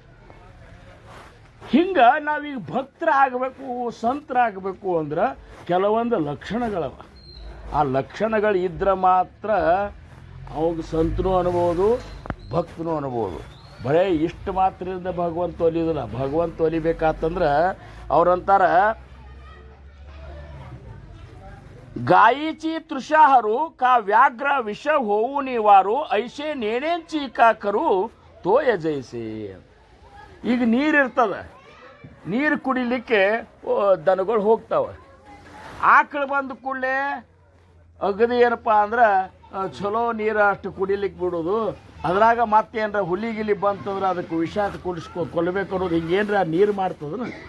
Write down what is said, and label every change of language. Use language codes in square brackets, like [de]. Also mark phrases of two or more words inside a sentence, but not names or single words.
[kn] ಹಿಂಗೆ ನಾವೀಗ ಭಕ್ತರಾಗಬೇಕು, ಸಂತರಾಗಬೇಕು ಅಂದ್ರೆ ಕೆಲವೊಂದು ಲಕ್ಷಣಗಳವ. ಆ ಲಕ್ಷಣಗಳು ಇದ್ರೆ ಮಾತ್ರ ಅವಾಗ ಸಂತನೂ ಅನ್ಬೋದು, ಭಕ್ತನೂ ಅನ್ಬೋದು. ಬರೀ ಇಷ್ಟು ಮಾತ್ರದಿಂದ ಭಗವಂತ ಒಲಿಯೋದಿಲ್ಲ. ಭಗವಂತ ಒಲಿಬೇಕಾತಂದ್ರೆ ಅವ್ರಂತಾರ, [mr] गायीची तृषा हरू का व्याघ्र विष होऊ निवारू ऐसे नेणेंचि कांकरू तोय जैसे. [kn] ಈಗ ನೀರಿರ್ತದ, ನೀರು ಕುಡಿಲಿಕ್ಕೆ ದನಗಳು ಹೋಗ್ತಾವೆ. ಆಕಳು ಬಂದ ಕೂಡಲೇ ಅಗದಿ ಏನಪ್ಪ ಅಂದ್ರೆ ಚಲೋ ನೀರು ಅಷ್ಟು ಕುಡಿಲಿಕ್ಕೆ ಬಿಡೋದು, ಅದ್ರಾಗ ಮತ್ತೇನ್ರ ಹುಲಿ ಗಿಲಿ ಬಂತಂದ್ರೆ ಅದಕ್ಕೆ ವಿಷ ಕೊಲ್ಲಬೇಕು ಅನ್ನೋದು ಹಿಂಗೇನ್ರ ನೀರು ಮಾಡ್ತದ.